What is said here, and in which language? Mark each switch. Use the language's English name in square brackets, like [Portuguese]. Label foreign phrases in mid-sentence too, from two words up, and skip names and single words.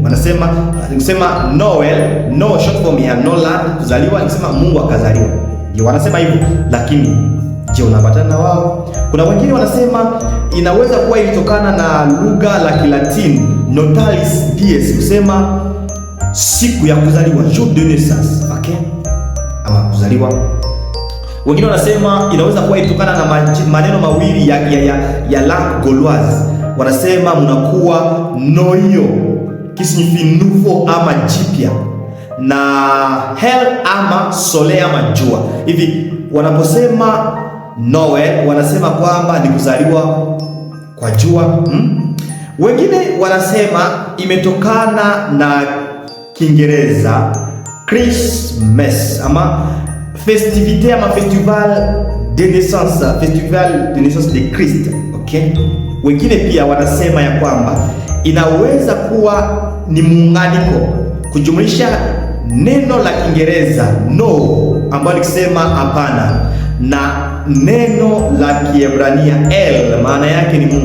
[Swahili] Wanasema Noel, no [English] short form [Swahili] ya Noland kuzaliwa, nikisema Mungu akazaliwa. Ndio wanasema hivyo, lakini je, unapatana na wao? Kuna wengine wanasema inaweza kuwa ilitokana na lugha la Kilatini [Latin] Natalis Dies, [Swahili] kusema siku ya kuzaliwa, [French] jour de naissance, [Swahili] okay? Ama kuzaliwa. Wengine wanasema inaweza kuwa ilitokana na maneno mawili ya [French] langue gauloise. [Swahili] Wanasema mnakuwa noyo, kisignifi nouveau ama jipya, na hel ama soleil ama jua. Hivi wanaposema Noel wanasema kwamba ni kuzaliwa kwa jua. Wengine wanasema imetokana na Kiingereza Christmas ama festivité ama [French] festival de naissance de Christ. [Swahili] Okay? Wengine pia wanasema ya kwamba inaweza kuwa ni muunganiko kujumlisha neno la Kiingereza no ambalo likisema hapana na neno la Kiebrania El maana yake ni Mungu.